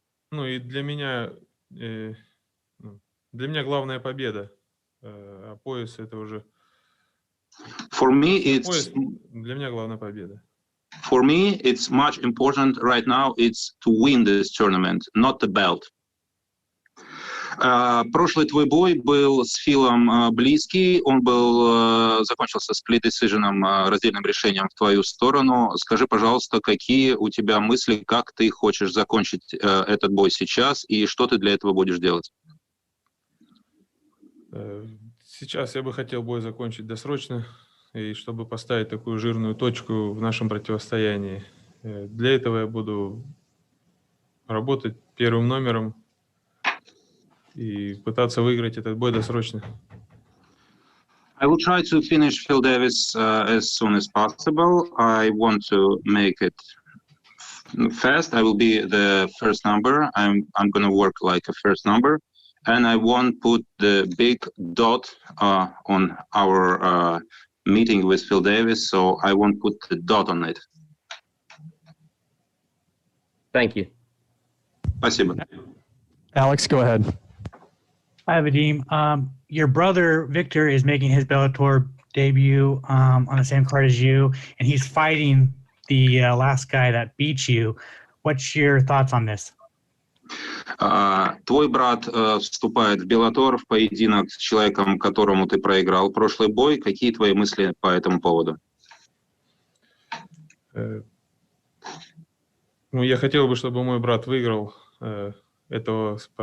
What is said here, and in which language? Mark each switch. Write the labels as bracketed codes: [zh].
[ru] Ну и для меня главная победа. А пояс это уже... [en] For me, it's... [ru] Для меня главная победа. [en] For me, it's much important right now. It's to win this tournament, not the belt. [ru] Прошлый твой бой был с Филом близкий. Он был закончился сплит-decision, раздельным решением в твою сторону. Скажи, пожалуйста, какие у тебя мысли, как ты хочешь закончить этот бой сейчас и что ты для этого будешь делать? Сейчас я бы хотел бой закончить досрочно, и чтобы поставить такую жирную точку в нашем противостоянии. Для этого я буду работать первым номером и пытаться выиграть этот бой досрочно. [en] I will try to finish Phil Davis as soon as possible. I want to make it fast. I will be the first number. I'm going to work like a first number. And I won't put the big dot on our meeting with Phil Davis, so I won't put the dot on it. Thank you. [ru] Спасибо. [en] Alex, go ahead. Hi, Vadim. Your brother, Victor, is making his Bellator debut on the same card as you, and he's fighting the last guy that beat you. What's your thoughts on this? [ru] Твой брат вступает в Bellator, в поединок с человеком, которому ты проиграл прошлый бой. Какие твои мысли по этому поводу? Ну, я хотел бы, чтобы мой брат выиграл этого...